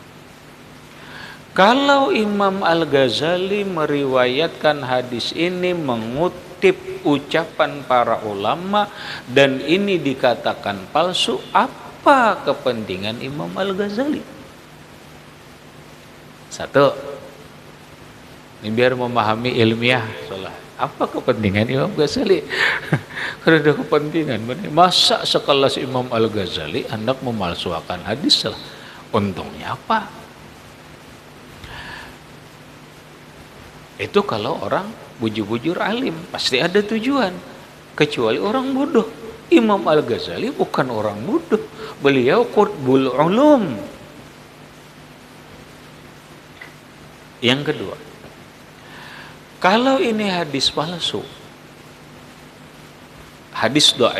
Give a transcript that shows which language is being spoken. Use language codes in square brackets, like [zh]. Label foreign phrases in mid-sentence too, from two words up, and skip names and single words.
[id] Kalau Imam Al-Ghazali meriwayatkan hadis ini mengutip ucapan para ulama dan ini dikatakan palsu, apa kepentingan Imam Al-Ghazali? Satu, ini biar memahami ilmiah soal apa kepentingan Imam Ghazali. Karena ada kepentingan. Masa sekelas Imam Al-Ghazali hendak memalsuakan hadis lah. Untungnya apa? Itu kalau orang bujur-bujur alim, pasti ada tujuan. Kecuali orang bodoh. Imam Al-Ghazali bukan orang bodoh. Beliau [ar] قطب العلوم. [id] Yang kedua, kalau ini hadis palsu, hadis dhaif.